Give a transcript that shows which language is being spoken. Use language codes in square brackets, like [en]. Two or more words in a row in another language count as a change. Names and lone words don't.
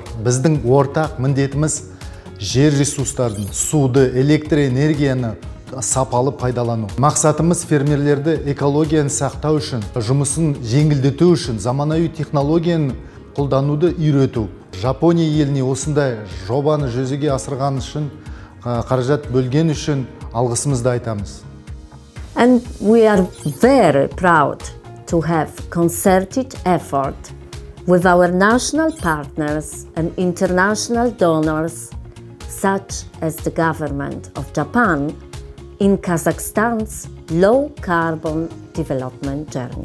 [kk] Біздің ортақ міндетіміз жер ресурстарын, суды, электр энергияны сапалы пайдалану. Мақсатымыз фермерлерді экологияны сақтау үшін, жұмысын жеңілдету үшін, заманауи технологияны қолдануды үйрету. Жапония еліне осындай жобаны жүзеге асырған үшін, қаражат бөлген үшін алғысымызды айтамыз. [en] And we are very proud to have concerted effort with our national partners and international donors, such as the government of Japan, in Kazakhstan's low-carbon development journey.